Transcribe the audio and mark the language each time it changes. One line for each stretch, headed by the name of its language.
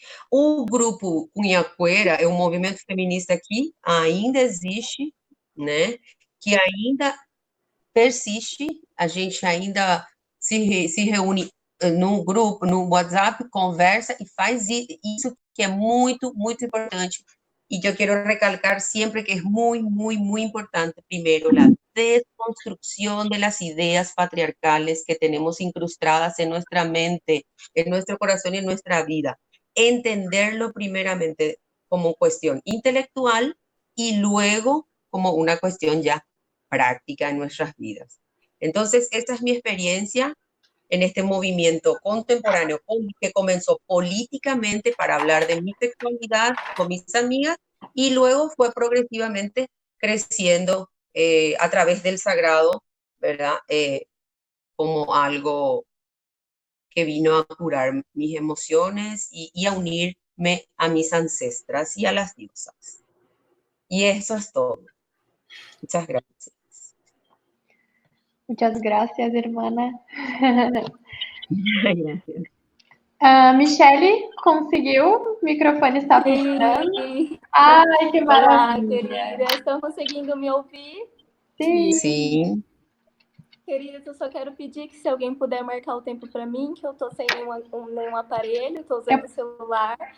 Portuguese: O grupo Cunhacuera é um movimento feminista que ainda existe, né, que ainda persiste, a gente ainda se reúne num grupo, no WhatsApp, conversa e faz isso que é muito, muito importante.
Spanish: Y yo quiero recalcar siempre que es muy, muy, muy importante, primero, la desconstrucción de las ideas patriarcales que tenemos incrustadas en nuestra mente, en nuestro corazón y en nuestra vida. entenderlo primeramente como cuestión intelectual y luego como una cuestión ya práctica en nuestras vidas. Entonces, esta es mi experiencia en este movimiento contemporáneo que comenzó políticamente para hablar de mi sexualidad con mis amigas y luego fue progresivamente creciendo a través del sagrado, ¿verdad? Como algo que vino a curar mis emociones y a unirme a mis ancestras y a las diosas. Y eso es todo. Muchas gracias. Muchas gracias, hermana. Gracias.
Portuguese: Michelle, conseguiu? O microfone está funcionando? Sim. Ai, que Olá, maravilha. queridas. Estão conseguindo me ouvir? Sim. Sim. Queridas, eu só quero pedir que se alguém puder marcar o tempo para mim, que eu tô sem nenhum aparelho, tô usando o celular.